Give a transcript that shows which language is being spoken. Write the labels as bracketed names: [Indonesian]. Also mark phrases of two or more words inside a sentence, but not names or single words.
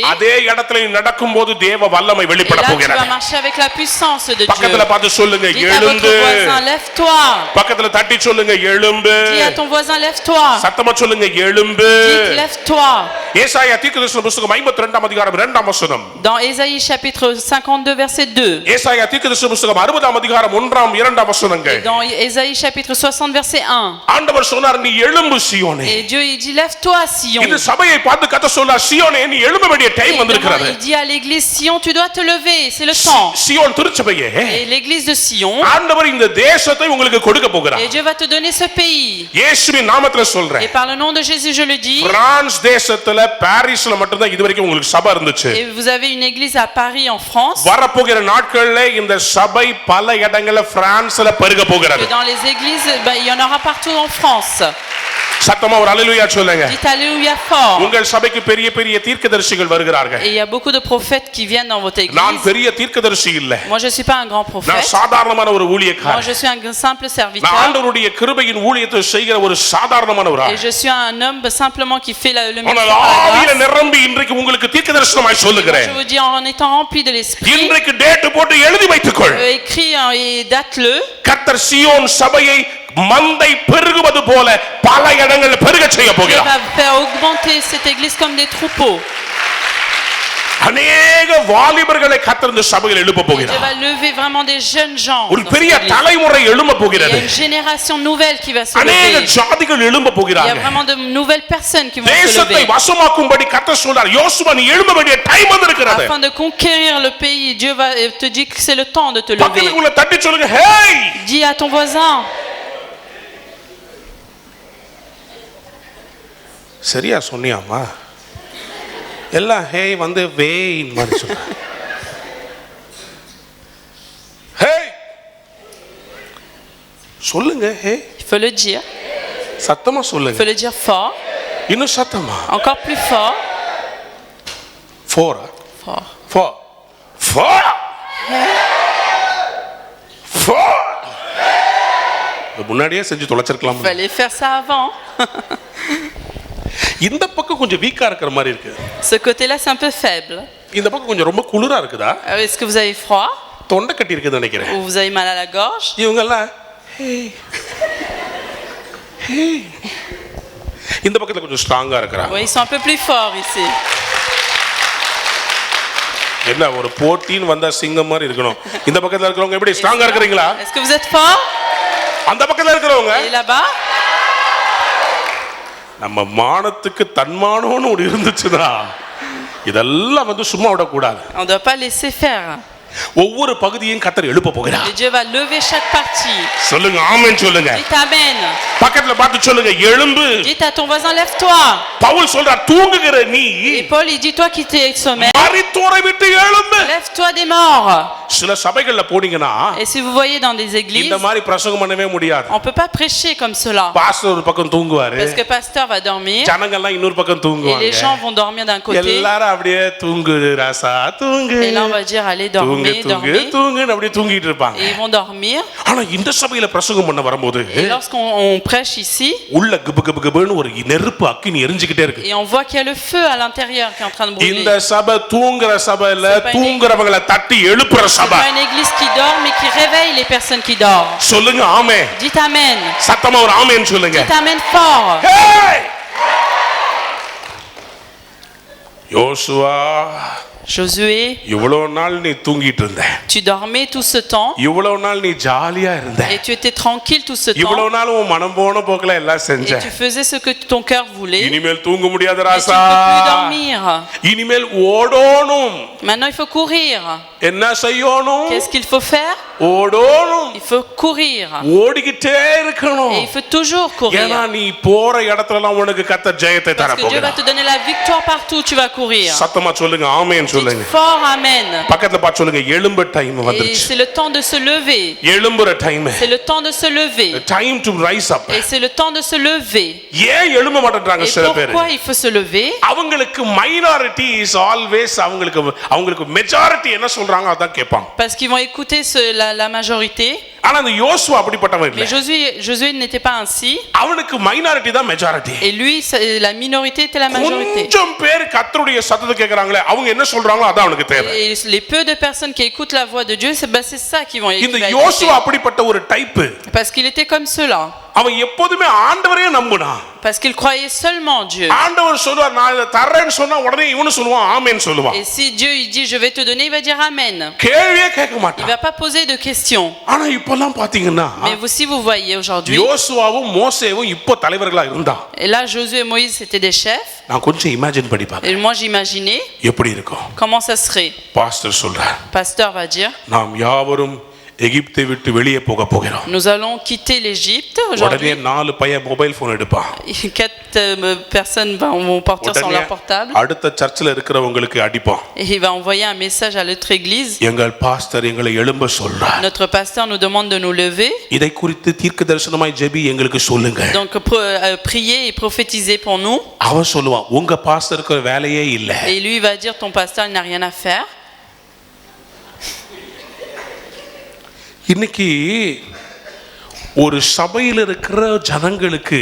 [Tamil] அதே இடத்துல நீ நடக்கும்போது தேவ வல்லமை [French] Et [Tamil] வெளிப்பட [French] là, tu vas [Tamil] போகிறது. [French] marcher avec la puissance de Dieu. [Tamil] பக்கத்துல பார்த்து சொல்லுங்க, [French] Dites à votre [Tamil] எழுந்து. [French] voisin, lève-toi. [Tamil] பக்கத்துல தட்டி சொல்லுங்க எழும்பு. [French] Dis à ton voisin, lève-toi. [Tamil] சத்தமா சொல்லுங்க எழும்பு. [French] Dites, lève-toi. [Tamil] ஏசாயா தீர்க்கதரிசன புத்தகம் 52 அதிகாரம் 2 வசனம். [French] Dans Ésaïe chapitre 52 verset 2. [Tamil] ஏசாயா தீர்க்கதரிசன புத்தகம் 60 அதிகாரம் 1 2 வசனங்கள். [French] Et dans Ésaïe chapitre 60 verset 1. [Tamil] ஆண்டவர் சொன்னார் நீ எழும்பு சீயோனே. [French] Et Dieu il dit lève-toi Sion. [Tamil] இது சபையை பார்த்து கர்த்தர் சொல்றார் சீயோனே நீ எழும்ப வேண்டிய டைம் வந்திருக்கிறது. [French] Il dit à l'église Sion tu dois te lever, c'est le temps. [Tamil] சீயோன் திருச்சபையே. [French] Et l'église de Sion. [Tamil] ஆண்டவர் இந்த தேசத்தை உங்களுக்கு கொடுக்க போகிறார். [French] Et Dieu va te donner ce pays. [Tamil] இயேசுவின் நாமத்தில சொல்றேன். [French] Et par le nom de Jésus je le dis. [Tamil] பிரான்ஸ் தேசத்துல பாரிஸ்ல மட்டும் தான் இதுவரைக்கும் உங்களுக்கு சபை இருந்துச்சு. [French] Et vous avez une église à Paris en France. [Tamil] வரப்போகிற நாட்களிலே இந்த சபை பல இடங்கள்ல பிரான்ஸ்ல பெருக போகிறது. [French] Et dans les églises il y en aura partout en France. [Tamil] சத்தமா ஒரு அல்லேலூயா சொல்லுங்க. [French] Dites alléluia fort. [Tamil] உங்கள் சபைக்கு பெரிய பெரிய தீர்க்கதரிசிகள் வருகிறார்கள். [French] Et il y a beaucoup de prophètes qui viennent dans votre église. [Tamil] நான் பெரிய தீர்க்கதரிசி இல்ல. [French] Moi je suis pas un grand [Tamil] நான் [French] prophète. [Tamil] சாதாரணமான ஒரு [French] Moi [Tamil] ஊழியக்காரன். [French] je suis un simple [Tamil] நான் [French] serviteur. [Tamil] ஆண்டவருடைய கிருபையின் ஊழியத்தை செய்கிற ஒரு சாதாரணமான ஒரு [French] Et [Tamil] ஆள். [French] je suis un homme simplement qui fait le [Tamil] ஆனால் [French] ministère par la [Tamil] ஆவியில [French] grâce. [Tamil] நிரம்பி இன்றைக்கு உங்களுக்கு தீர்க்கதரிசனமாய் [French] Je [Tamil] சொல்லுகிறேன். [French] vous dis en étant rempli de l'esprit, [Tamil] இன்றைக்கு டேட் போட்டு எழுதி வைத்துக்கொள். [French] écris et date-le. [Tamil] கர்த்தர் சீயோன் சபையை மந்தை பெருகுவது போல பல இடங்களில் பெருக செய்ய [French] Dieu [Tamil] போகிறார். [French] va faire augmenter cette église comme des troupeaux. [Tamil] அநேக வாலிபர்களை கர்த்தர் இந்த சபையில் எழுப்ப [French] Dieu [Tamil] போகிறார். [French] va lever vraiment des jeunes gens. [Tamil] ஒரு [French] Dans [Tamil] பெரிய [French] cette église. [Tamil] தலைமுறை எழும்ப [French] Il y a [Tamil] போகிறது. [French] une génération nouvelle qui va se [Tamil] அநேக [French] lever. [Tamil] ஜாதிகள் எழும்ப [French] Il y a [Tamil] போகிறார்கள். [French] vraiment de nouvelles personnes qui vont se [Tamil] தேசத்தை [French] lever. [Tamil] வசமாக்கும்படி கர்த்தர் சொல்றார் யோசுவா நீ எழும்ப வேண்டிய டைம் வந்திருக்கிறது. [French] Afin de conquérir le pays, Dieu va te dire que c'est le temps de te lever. [Tamil] பக்கத்துல உள்ள தட்டி சொல்லுங்க ஹேய். [French] Dis à ton voisin. [Tamil] சரியா சொன்னியாமா? எல்லாம் ஹேய் வந்து வேயின் மாதிரி சொல்ற. ஹேய் சொல்லுங்க ஹே. [French] Il faut le dire. [Tamil] சத்தமா [French] Il [Tamil] சொல்லுங்க. [French] faut le dire fort. [Tamil] இன்னும் சத்தமா? [French] Encore plus fort. [Tamil] ஃபோரா? [French] Fort. Fort. Fort. Fort. [Tamil] முன்னாடியே செஞ்சு தொலைச்சிருக்கலாம். [French] Il fallait faire ça avant. [Tamil] இந்த பக்கம் கொஞ்சம் வீக்கா இருக்கிற மாதிரி இருக்கு. [French] Ce côté-là, c'est un peu faible. [Tamil] இந்த பக்கம் கொஞ்சம் ரொம்ப குளிரா இருக்குதா? [French] Est-ce que vous avez froid? [Tamil] தொண்டை கட்டி இருக்குதுன்னு நினைக்கிறேன். [French] Ou vous avez mal à la gorge? [Tamil] இவங்க எல்லாம் இந்த பக்கத்துல கொஞ்சம் ஸ்ட்ராங்கா இருக்கிறாங்க. [French] Oui, ils sont un peu plus forts ici. [Tamil] என்ன ஒரு போட்டின்னு வந்தா சிங்கம் மாதிரி இருக்கணும். இந்த பக்கத்துல இருக்கிறவங்க எப்படி ஸ்ட்ராங்கா இருக்கீங்களா? [French] Est-ce que vous êtes forts? [Tamil] அந்த பக்கத்துல இருக்கிறவங்க [French] Et là-bas? [Tamil] நம்ம மானத்துக்கு தன்மானம்னு ஒரு இருந்துச்சுன்னா இதெல்லாம் வந்து சும்மா விடக்கூடாது. [French] On ne doit pas laisser faire. [Tamil] ஒவ்வொரு பகுதியையும் கர்த்தர் எழுப்ப போகிறார். [French] Et Dieu va lever chaque partie. [Tamil] சொல்லுங்க ஆமென் சொல்லுங்க. [French] Dites amen. [Tamil] பக்கத்துல பார்த்து சொல்லுங்க எழும்பு. [French] Dites à ton voisin lève-toi. [Tamil] பவுல் சொல்றார் தூங்குகிற நீ [French] Et Paul il dit toi qui t'es sommeil, [Tamil] மரித்தோரை விட்டு எழும்பு. [French] lève-toi des morts. [Tamil] சில சபைகள்ல போனீங்கன்னா [French] Et si vous voyez dans des églises, [Tamil] இந்த மாதிரி பிரசங்கம் பண்ணவே முடியாது. [French] on peut pas prêcher comme cela. [Tamil] பாஸ்டர் ஒரு பக்கம் தூங்குவாரு. [French] Parce que pasteur va dormir [Tamil] ஜனங்கள்லாம் இன்னொரு பக்கம் [French] et les [Tamil] தூங்குவாங்க. [French] gens vont dormir d'un côté. [Tamil] எல்லாரும் அப்படியே தூங்கு ராசா தூங்கு. [French] Et là on va dire allez [Tamil] தூங்கு [French] dormir, [Tamil] தூங்கு [French] dormir. [Tamil] தூங்குன்னு அப்படியே தூங்கிட்டு இருப்பாங்க. [French] Et ils vont dormir. [Tamil] ஆனா இந்த சபையில பிரசங்கம் பண்ண வரும்போது [French] Et lorsqu'on prêche ici, [Tamil] உள்ள கிபு கிபு கிபுன்னு ஒரு நெருப்பு அக்கினி எரிஞ்சுக்கிட்டே இருக்கு. [French] et on voit qu'il y a le feu à l'intérieur qui est en train de brûler. [Tamil] இந்த சபை தூங்குற சபை இல்ல, [French] C'est pas une [Tamil] தூங்குறவங்களை தட்டி எழுப்புற [French] C'est [Tamil] சபை. [French] pas une église qui dort, mais qui réveille les personnes qui dorment. [Tamil] சொல்லுங்க ஆமென். [French] Dites amen. [Tamil] சத்தமா ஒரு ஆமென் சொல்லுங்க. [French] Dites amen fort. [Tamil] ஹேய்! யோசுவா [French] Josué, [Tamil] இவ்வளவு நாள் நீ தூங்கிட்டு இருந்த. [French] tu dormais tout ce temps [Tamil] இவ்வளவு நாள் நீ ஜாலியா இருந்த. [French] et tu étais tranquille tout ce temps [Tamil] இவ்வளவு நாள் உன் மனம் போன போக்குல எல்லாம் செஞ்ச. [French] et tu faisais ce que ton cœur voulait. [Tamil] இனிமேல் தூங்க முடியாத [French] Mais tu [Tamil] ராசா. [French] ne peux plus dormir. [Tamil] இனிமேல் ஓடணும். [French] Maintenant, il faut courir. [Tamil] என்ன செய்யணும்? [French] Qu'est-ce qu'il faut faire? [Tamil] ஓடணும். [French] Il faut courir. [Tamil] ஓடிக்கிட்டே இருக்கணும். [French] Et il faut toujours courir. [Tamil] ஏன்னா நீ போற இடத்துல எல்லாம் உனக்கு கர்த்தர் ஜெயத்தை தர [French] Parce que Dieu va [Tamil] போகிறார். [French] te donner la victoire partout où tu vas courir. [Tamil] சத்தமா சொல்லுங்க ஆமென் சொல்லுங்க. [French] Dites fort amen. [Tamil] பக்கத்துல பார்த்து சொல்லுங்க எழும்பு டைம் [French] Et [Tamil] வந்துருச்சு. [French] c'est le temps de se lever. [Tamil] எழும்புற டைம். [French] C'est le temps de se lever. [English] Time to rise up. [French] Et c'est le temps de se lever. [Tamil] ஏன் எழும்ப மாட்டேன்றாங்க [French] Et [Tamil] சில பேர்? [French] pourquoi il faut se lever? [Tamil] அவங்களுக்கு [English] minority is always [Tamil] அவங்களுக்கு மெஜாரிட்டி என்ன சொல்றாங்க அதான் கேட்பாங்க. [French] Parce qu'ils vont écouter la majorité. [Tamil] ஆனா அந்த யோசுவா அப்படிப்பட்டவன் [French] Mais [Tamil] இல்ல. [French] Josué n'était pas ainsi. [Tamil] அவனுக்கு மைனாரிட்டி தான் மெஜாரிட்டி. [French] Et lui, la minorité était la majorité. [Tamil] கொஞ்சம் பேர் கர்த்தருடைய சத்தத்தை கேக்குறாங்களே, அவங்க என்ன சொல்றாங்களோ அதான் அவனுக்கு தேவை. [French] Et les peu de personnes qui écoutent la voix de Dieu, c'est ça qui vont [Tamil] இந்த [French] écouter. [Tamil] யோசுவா அப்படிப்பட்ட ஒரு டைப். [French] Parce qu'il était comme cela. [Tamil] அவன் எப்போதுமே ஆண்டவரையே நம்பினான். [French] Parce qu'il croyait seulement Dieu. [Tamil] ஆண்டவர் சொல்வார் நான் இத தரேன்னு சொன்னா உடனே இவனு சொல்வான் ஆமென் சொல்லுவான். [French] Et si Dieu il dit je vais te donner, il va dire amen. [Tamil] கேள்வியே கேட்க [French] Il [Tamil] மாட்டான். [French] va pas poser de questions. [Tamil] ஆனா இப்போலாம் பாத்தீங்கன்னா [French] Mais si vous voyez aujourd'hui, [Tamil] யோசுவாவும் மோசேவும் இப்போ தலைவர்களா இருந்தா [French] et là Josué et Moïse c'était des chefs. [Tamil] நான் கொஞ்சம் இமேஜின் பண்ணி பார்க்க [French] Et moi j'imaginais [Tamil] எப்படி இருக்கும். [French] comment ça serait. [Tamil] பாஸ்டர் சொல்றார், [French] Pasteur va dire [Tamil] நாம் யாவரும் எகிப்தை விட்டு வெளியே போக போகிறோம். [French] nous allons quitter l'Égypte [Tamil] உடனே [French] aujourd'hui. [Tamil] 4 பையன் [English] mobile phone [Tamil] எடுப்பான். [French] 4 personnes vont partir sur leur portable. [Tamil] அடுத்த சர்ச்சில் இருக்கிறவங்களுக்கு அடிப்பான். [French] Et il va envoyer un message à l'autre église. [Tamil] எங்கள் பாஸ்டர் எங்களை எழும்ப சொல்றார். [French] Notre pasteur nous demande de nous lever. [Tamil] இதை குறித்து தீர்க்கதரிசனமாய் ஜெபி எங்களுக்கு சொல்லுங்க. [French] Donc prier et prophétiser pour nous. [Tamil] அவன் சொல்லுவான் உங்க பாஸ்டருக்கு வேலையே இல்ல. [French] Et lui va dire ton pasteur il n'a rien à faire. [Tamil] இன்னைக்கு ஒரு சபையில் இருக்கிற ஜனங்களுக்கு